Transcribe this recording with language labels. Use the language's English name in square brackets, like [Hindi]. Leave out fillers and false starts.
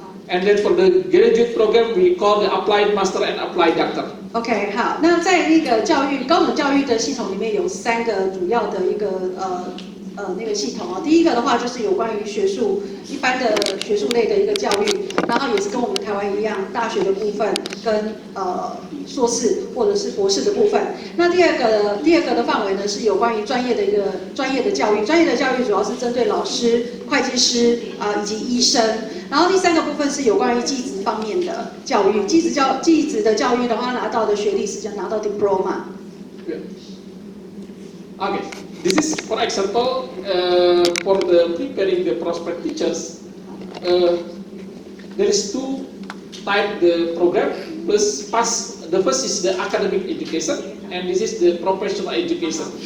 [English] And then for the graduate program, we call the applied master and applied doctor. [Chinese] OK， 好，那在那个高等教育的系统里面有3个主要的一个那个系统哦。第一个的话就是有关于学术一般的学术类的一个教育，然后也是跟我们台湾一样，大学的部分跟硕士或者是博士的部分。那第二个的范围呢是有关于专业的教育，专业的教育主要是针对老师、会计师以及医生。然后第3个部分是有关于技职方面的教育，技职的教育的话，拿到的学历是拿到 diploma。 [English] Okay, this is for example for the preparing the prospect teachers. There is 2 type the program. The first is the academic education, and this is the professional education.